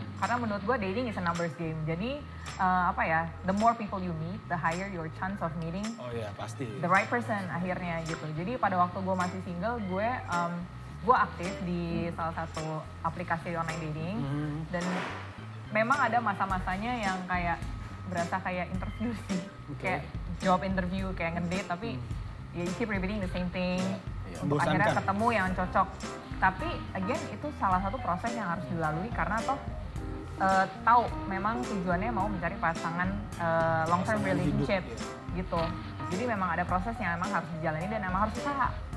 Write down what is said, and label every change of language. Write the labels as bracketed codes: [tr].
[id] Karena menurut gue [en] dating is a numbers game. [id] Jadi [en] the more people you meet, the higher your chance of meeting [id] pasti [en] the right person [id] akhirnya gitu. Jadi pada waktu gue masih single, gue aktif di salah satu aplikasi online dating. Dan memang ada masa-masanya yang kayak berasa kayak interview sih. Kayak job interview, kayak ngedate tapi [en] you keep repeating the same thing. [id] Untuk akhirnya ketemu yang cocok. Tapi again itu salah satu proses yang harus dilalui karena tahu memang tujuannya mau mencari pasangan long term relationship gitu. Jadi memang ada proses yang memang harus dijalani dan memang harus usaha.